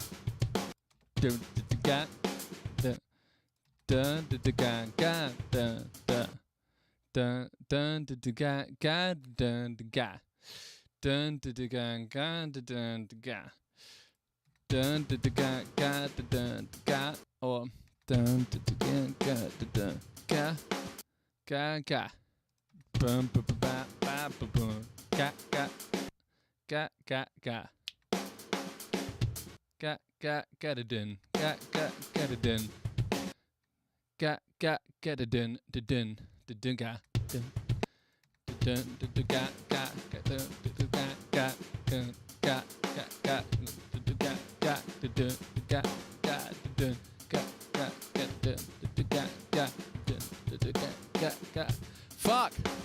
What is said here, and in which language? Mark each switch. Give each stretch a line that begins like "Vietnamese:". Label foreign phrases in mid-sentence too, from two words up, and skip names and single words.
English: Dun dun dun dun ga ga dun ga dun dun ga ga dun ga dun dun ga ga dun ga or dun dun ga dun ga ga ga bum ba ba ba ba bum ga ga ga ga ga ga ga ga dun ga ga ga dun ga ga ga dun dun dun ga dun dun dun ga ga dun ga ga dun ga ga ga ga ga dun ga ga dun ga ga ga dun ga ga dun ga ga. Fuck.